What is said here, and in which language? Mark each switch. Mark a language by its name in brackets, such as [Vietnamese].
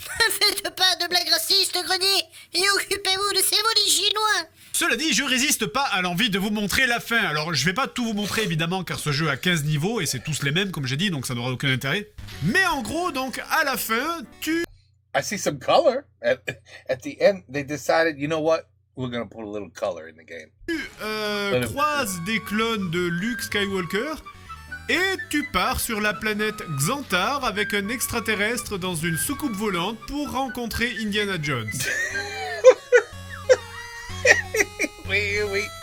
[French] Faites pas de blagues racistes, Grenier, et occupez-vous de ces maudits Chinois! Cela dit, je résiste pas à l'envie de vous montrer la fin. Alors, je vais pas tout vous montrer, évidemment, car ce jeu a 15 niveaux, et c'est tous les mêmes, comme j'ai dit, donc ça n'aura aucun intérêt. Mais en gros, donc, à la fin, tu... [English] I see some color. At the end, they decided, you know what? We're gonna put a little color in the game. [French] Tu croises des clones de Luke Skywalker, et tu pars sur la planète Xantar avec un extraterrestre dans une soucoupe volante pour rencontrer Indiana Jones. Oui.